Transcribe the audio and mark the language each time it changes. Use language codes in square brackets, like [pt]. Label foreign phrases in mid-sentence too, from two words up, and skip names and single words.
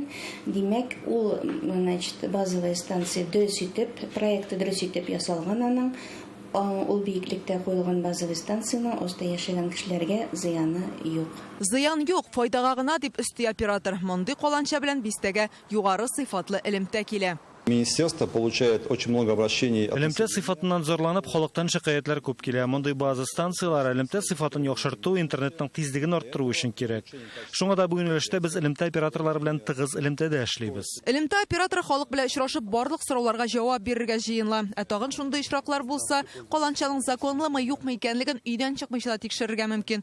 [tt] Димәк, ул, [ru] базовая станция [tt] дөрес итеп, проекты дөрес итеп ясалган аның. Ул биеклектә куелган базовый станцияның оста яшәгән кешеләргә зыяны юк. Зыян юк, файдага гына дип өсти оператор. Мондый каланча белән бистәгә югары сыйфатлы элемтә килә. [ru] Министерство получает очень много обращений. [tt] Элемтә сыйфатыннан зорланып, халыктан шикаятлар күп килә. Мондый база станциялар элемтә сыйфатын яхшырту, интернетның тизлеген арттыру өчен кирәк. Шуңа да бу юнәлештә без элемтә операторлары белән тыгыз элемтәдә эшлибез. Элемтә операторы халык белән очрашып барлык сорауларга җавап бирергә җыенла. Тагын шундый очраклар булса, каланчаның законлымы юкмы икәнлеген өйдән чыкмыйча да тикшерергә мөмкин.